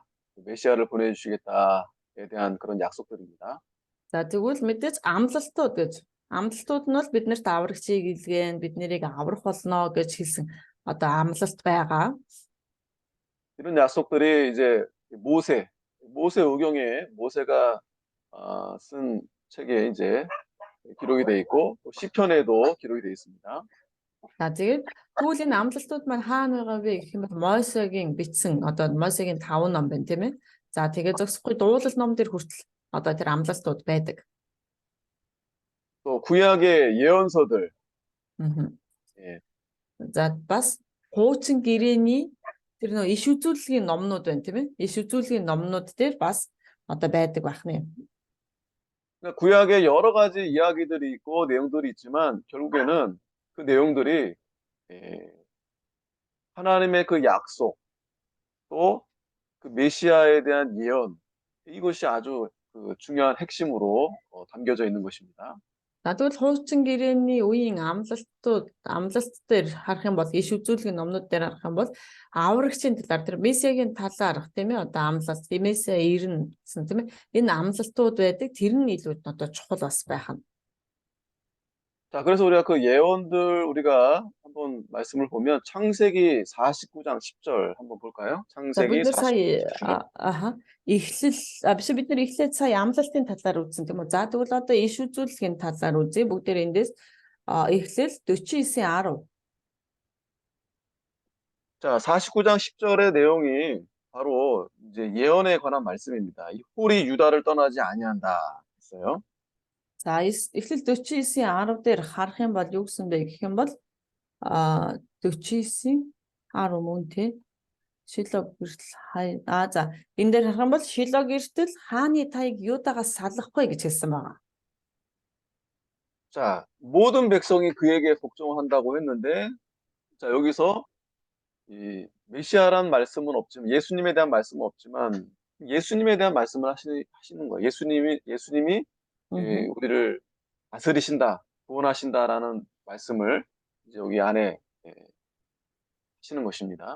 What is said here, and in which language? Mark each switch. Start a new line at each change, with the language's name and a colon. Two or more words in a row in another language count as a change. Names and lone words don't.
Korean: 메시아를 보내 주시겠다에 대한 그런 약속들입니다.
Mongolian: За тэгвэл мэдээж амлалтууд гэж. Амлалтууд нь бол биднэрт аврагчийг илгээн бид нарыг аврах болно гэж хэлсэн одоо амлалт байгаа.
Korean: 이런 약속들이 이제 모세 오경에 모세가 쓴 책에 이제 기록이 돼 있고 또 시편에도 기록이 돼 있습니다.
Mongolian: За тэгээд тэгвэл энэ амлалтууд маань хаана байгаа вэ гэх юм бол Мосегийн бичсэн одоо Мосегийн 5 ном байна тийм ээ. За тэгээд зөксөхгүй дуулал ном дээр хүртэл одоо тэр амлалтууд байдаг.
Korean: 또 구약의 예언서들. 예.
Mongolian: За бас хуучин гэрээний тэр нөө иш үзүүлэлгийн номнууд байна тийм ээ. Иш үзүүлэлгийн номнууд дээр бас одоо байдаг байна.
Korean: 그러니까 구약에 여러 가지 이야기들이 있고 내용들이 있지만 결국에는 그 내용들이 예, 하나님의 그 약속 또 그 메시아에 대한 예언 이것이 아주 그 중요한 핵심으로 담겨져 있는 것입니다.
Mongolian: Тэгвэл хуучин гэрээний үеийн амлалт дээр харах юм бол иш үзүүлэлгийн номнууд дээр харах юм бол аврагчийн талаар тэр месиагийн талаар тийм ээ одоо амлалт месиа ирнэ гэсэн тийм ээ энэ амлалтууд байдаг тэр нь илүү одоо чухал бас байх нь.
Korean: 자, 그래서 우리가 그 예언들 우리가 한번 말씀을 보면 창세기 49장 10절 한번 볼까요?
Mongolian: За бид
Korean: 창세기
Mongolian: нар
Korean: 49장
Mongolian: сая биш бид нар эхлээд сая амлалтын талаар үзсэн тийм үү. За тэгвэл одоо иш үзүүлэлгийн талаар үзье. Бүгдээр эндээс эхлэл 49:10.
Korean: 자, 49장 10절의 내용이 바로 이제 예언에 관한 말씀입니다. 이 홀이 유다를 떠나지 아니한다 했어요.
Mongolian: За эхлэл 49:10 дээр харах юм бол юу гэсэн бэ гэх юм бол 49:10 мөн тий Шило гэртэл за энэ дээр харах юм бол Шило гэртэл хааны таяг Юдагаас салахгүй гэж хэлсэн байгаа.
Korean: 자, 모든 백성이 그에게 복종한다고 했는데 자, 여기서 이 메시아란 말씀은 없지만 예수님에 대한 말씀은 없지만 예수님에 대한 말씀을 하시는 거예요. 예수님이 우리를 다스리신다, 구원하신다라는 말씀을 이제 여기 안에 하시는 것입니다.